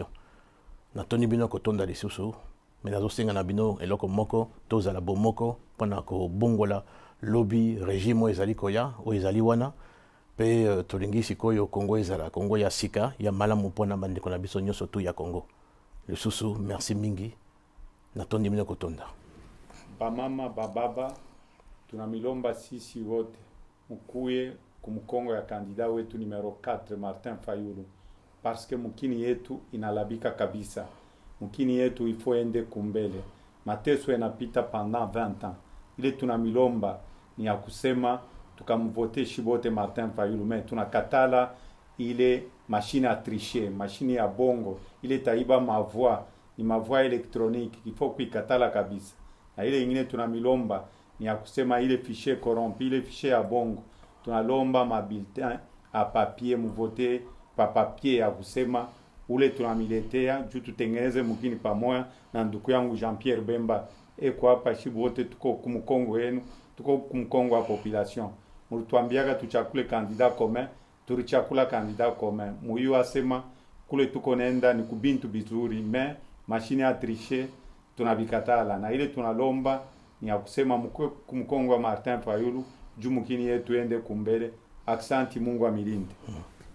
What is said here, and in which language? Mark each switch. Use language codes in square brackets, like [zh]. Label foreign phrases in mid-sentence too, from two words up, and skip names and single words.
[ln] Na toni bino kotonda lisusu, mais nazo senga na bino eloko moko tozala bomoko pona ko bongola [fr] lobby régime [ln] ezali koya o ezali wana pe tolingi sikoyo Congo ezala Congo ya sika ya malamu pona bandeko na biso nyonso tu ya Congo. Le susu merci mingi na tondi bino kotonda. [sw] Bamama bababa tunamilomba sisi wote mkuye kumkongo ya kandida wetu numero 4 Martin Fayulu [fr] parce que [sw] mukini yetu inalabika kabisa. Mukini yetu ifo ende kumbele. Mateso yanapita [fr] pendant 20 ans. [sw] Ile tunamilomba ni ya kusema tukamvote shibote Martin Fayulu, mais tunakatala ile [fr] machine à tricher, [sw] machine ya bongo, ile taiba mavoix, ni mavoix électronique, ifo kuikatala kabisa. Na ile ingine tunamilomba ni ya kusema ile [fr] fichier corrompu, [sw] ile fichier ya bongo. Tunalomba ma [fr] bulletin à papier [sw] mvote pa papier ya kusema ule tunamiletea juu tutengeneze mukini pamoja na ndugu yangu Jean-Pierre Bemba kwa hapa shibu wote tuko kumkongo yenu, tuko kumkongo wa population. Mulituambiaga tuchakule [fr] candidat commun, [sw] tulichakula [fr] candidat commun. [sw] Muyu asema kule tuko nenda ni kubintu bizuri, [fr] mais machine [sw] ya tricher tunabikatala. Na ile tunalomba ni ya kusema mkwe kumkongo wa Martin Fayulu juu mukini yetu ende kumbele. Aksanti, Mungu amilinde.